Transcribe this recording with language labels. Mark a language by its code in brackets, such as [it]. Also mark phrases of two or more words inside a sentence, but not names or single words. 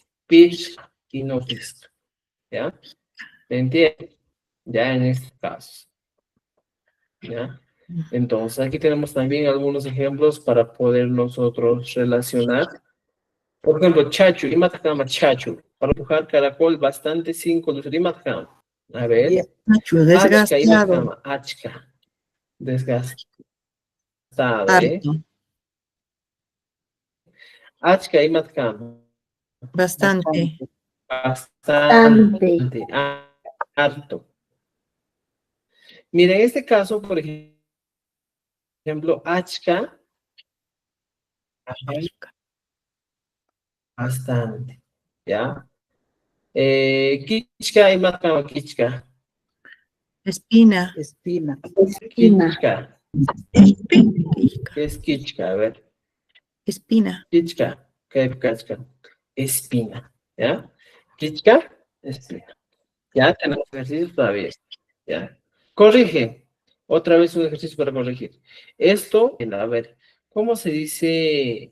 [es] Pish y no fisk, ¿ya? ¿Me entiende? Ya en este caso, ¿ya? Entonces, aquí tenemos también algunos ejemplos para poder nosotros relacionar. [qu] Por ejemplo, chachu, imatkama chachu. [es] Para empujar caracol, bastante 5 luces. Imatkama. A ver. Nacho, Achka, desgastado, [qu] imatkama. Achka. [es] Desgastado, ¿eh? harto, [qu] Achka, imatkama. [es] bastante, Bastante. Harto. Mira, en este caso, por ejemplo, achka, bastante. ¿Ya? [qu] Kichka, imatkama, kichka. [es] Espina. espina, Kichka. Kichka. ¿Qué es kichka? A ver. Espina. Kichka. ¿Qué es kichka? Espina. ¿Ya? Kichka, espina. Ya tenemos ejercicios todavía. ¿Ya? Corrige. Otra vez un ejercicio para corregir. Esto, a ver, ¿cómo se dice?